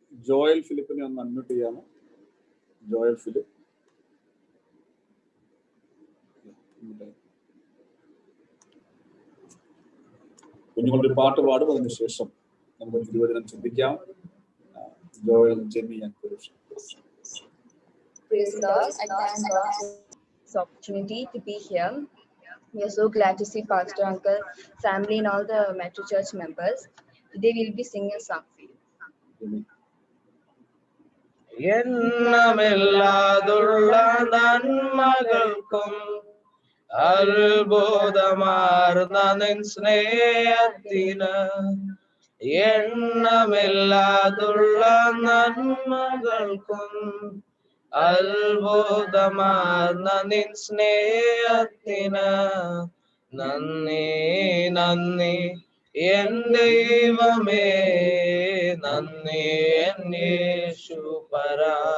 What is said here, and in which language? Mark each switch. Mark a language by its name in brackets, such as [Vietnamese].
[Malayalam] Joel ഫിലിപ്പിനെ ഒന്ന് unmute ചെയ്യാമോ? Joel Philip. കുഞ്ഞുങ്ങളുടെ പാട്ട് പാടും, അതിനുശേഷം നമുക്ക് തിരുവചനം ചിന്തിക്കാം. Joel, Jemy and Purush. [English] Praise the Lord. I thank God for this opportunity to be here. We are so glad to see Pastor Uncle, family and all the Metro Church members. Today we will be singing a song for you. [Malayalam] എണ്ണമില്ലാതുള്ള നന്മകൾക്കും അത്ഭുതമാർന്ന നിൻ സ്നേഹത്തിന്, എണ്ണമില്ലാതുള്ള നന്മകൾക്കും അത്ഭുതമാർന്ന നിൻ സ്നേഹത്തിന് നന്ദി, നന്ദി N ദൈവമേ, നന്ദി N യേശുപരാ,